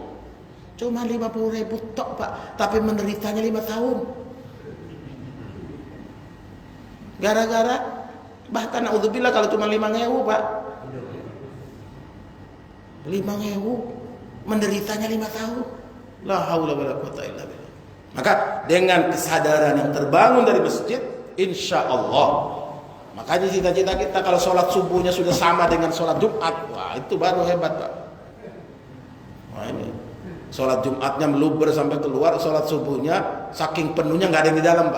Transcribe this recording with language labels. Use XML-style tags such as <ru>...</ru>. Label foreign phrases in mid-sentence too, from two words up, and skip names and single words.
<id>Cuma 50.000 tok, Pak. Tapi menderitanya 5 tahun. Gara-gara bahkan naudzubillah kalau cuma 5.000, Pak. 5.000 menderitanya 5 tahun.</id> <ar>لا حول ولا قوة إلا بالله.</ar> <id>Maka dengan kesadaran yang terbangun dari masjid,</id> <ar>إن شاء الله,</ar> <id>makanya cita-cita kita kalau sholat subuhnya sudah sama dengan sholat Jumat, wah itu baru hebat, Pak. Wah ini sholat Jumatnya meluber sampai keluar, sholat subuhnya saking penuhnya nggak ada yang di dalam, Pak.</id>